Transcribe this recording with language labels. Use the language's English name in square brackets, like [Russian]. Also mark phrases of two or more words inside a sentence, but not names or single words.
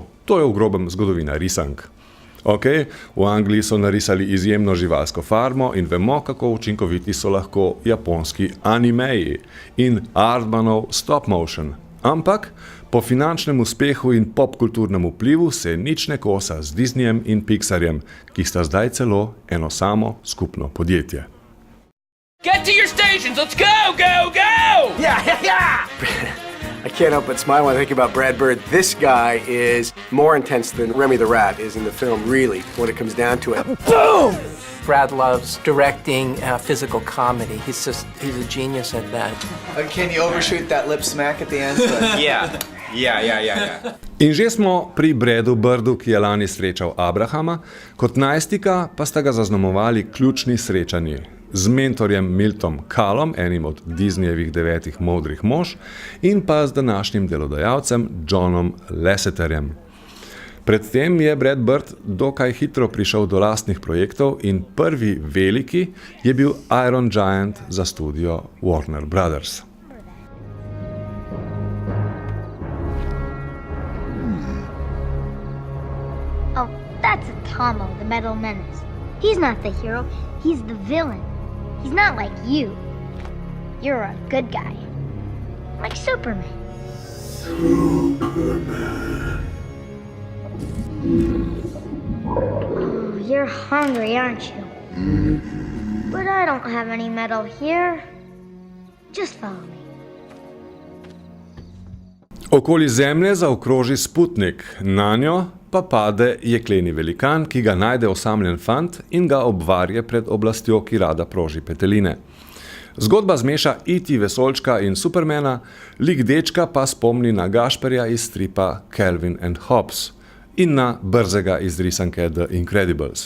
[Slovenian] To je v grobem zgodovina risank. Ok, v Angliji so narisali izjemno živalsko farmo in vemo, kako učinkoviti so lahko japonski animeji in Aardmanov [English] stop motion. [Slovenian] Ampak po finančnem uspehu in popkulturnem vplivu se nič ne kosa z Disneyjem in Pixarjem, ki sta zdaj celo eno samo skupno podjetje. [English] Get to your stations, let's go, go, go! Yeah! I can't help but smile when I think about Brad Bird. This guy is more intense than Remy the Rat is in the film, really, when it comes down to it. Boom! Brad loves directing physical comedy. He's a genius at that. Can you overshoot that lip smack at the end? Yeah. [Slovenian] In že smo pri Bradu Birdu, ki je lani srečal Abrahama, kot najstnika pa sta ga zaznamovali ključni srečanji z mentorjem Miltom Kalom, enim od Disneyjevih 9 modrih mož, in pa z današnjim delodajalcem Johnom Lasseterjem. Predtem je Brad Bird dokaj hitro prišel do lastnih projektov in prvi veliki je bil Iron Giant za studio Warner Brothers. [English] Oh, that's a Tomo, the Metal Menace. He's not the hero, he's the villain. He's not like you. You're a good guy. Like Superman. Oh, you're hungry, aren't you? But I don't have any metal here. Just follow me. [Slovenian] Okoli Zemlje zaokroži Sputnik, nanjo pa pade jekleni velikan, ki ga najde osamljen fant in ga obvarje pred oblastjo, ki rada proži peteline. Zgodba zmeša E.T. vesoljčka in Supermana, lik dečka pa spomni na Gašperja iz stripa Calvin and Hobbes in na brzega iz risanke The Incredibles.